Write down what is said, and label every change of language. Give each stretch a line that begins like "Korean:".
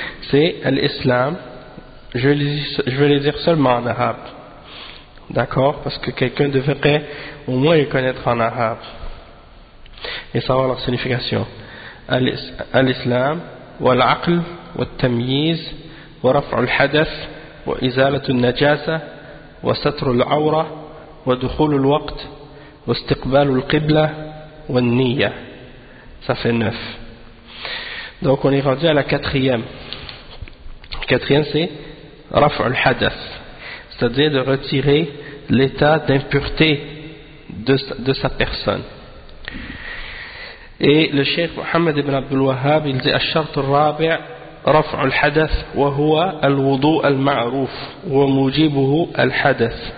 French: C'est l'islam. Je vais les dire seulement en arabe. D'accord ? Parce que quelqu'un devrait au moins les connaître en arabe et savoir leur signification.
Arabic: Al-Islam. والعقل والتمييز ورفع الحدث وإزالة النجاسة وستر العورة ودخول الوقت واستقبال القبلة والنية.
French: Ça fait 9. Donc on est rendu à la quatrième. Quatrième, c'est رفع الحدث, c'est-à-dire de retirer l'état d'impureté de sa personne. Et le cheikh Mohammed ibn Abdul Wahhab, il dit
Arabic: الشرط الرابع رفع الحدث وهو الوضوء المعروف وموجبه الحدث.